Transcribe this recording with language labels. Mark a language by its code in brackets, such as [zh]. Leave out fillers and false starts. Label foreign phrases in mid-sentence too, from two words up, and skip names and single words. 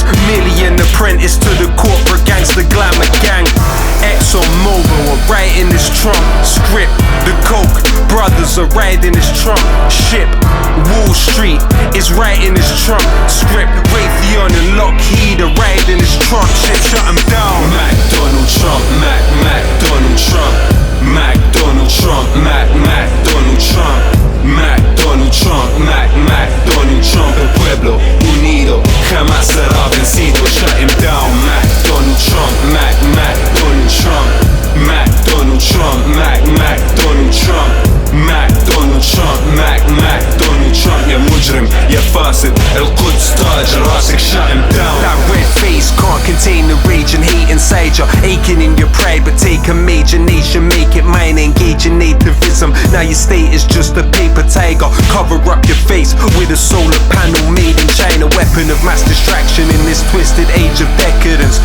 [en] Merely an apprentice to the corporate gangster glamour gang. ExxonMobil are writing this Trump script. The Koch brothers are riding this Trump ship. Wall Street is writing this Trump script. Raytheon and Lockheed are riding this Trump ship. Shut him down. McDonald Trump, McDonald Trump, McDonald Trump, McDonald Trump, McDonald Trump, McDonald Trump. [es] El pueblo unido jamás será vencido. [en] Shut him down. McDonald Trump, McDonald Trump, McDonald Trump, McDonald Trump, McDonald Trump, McDonald Trump. [ar] يا مجرم يا فاسد القدس تاج راسك. [en] Shut him down. That red face can't contain the rage and hate inside you. Aching in your pride, but take a major nation, make it mine. Engage in nativism. Now your state is just a paper tiger. Cover up your face with a solar panel made in China. Weapon of mass distraction in this twisted age of decadence.